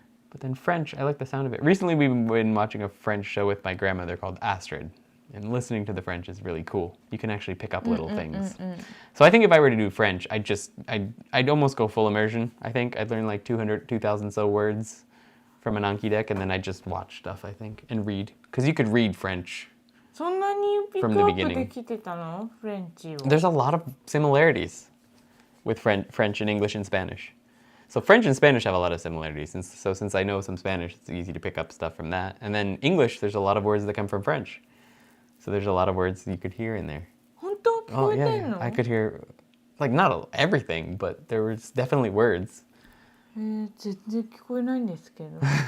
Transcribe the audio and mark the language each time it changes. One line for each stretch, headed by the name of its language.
English: But then French, I like the sound of it. Recently we've been watching a French show with my grandmother called Astrid. And listening to the French is really cool. You can actually pick up little things. So I think if I were to do French, I'd almost go full immersion. I think I'd learn like 2,000 so words from an Anki deck, and then I'd just watch stuff, I think, and read. Because you could read French.
Japanese: そんなにピックアップできてたの？フレンチを。
English: There's a lot of similarities with French and English and Spanish. So French and Spanish have a lot of similarities. So since I know some Spanish, it's easy to pick up stuff from that. And then English, there's a lot of words that come from French. So there's a lot of words you could hear in there.
Japanese: 本当聞こえてんの？
English: I could hear, like not everything, but there was definitely words.
Japanese: 全然聞こえないんですけど。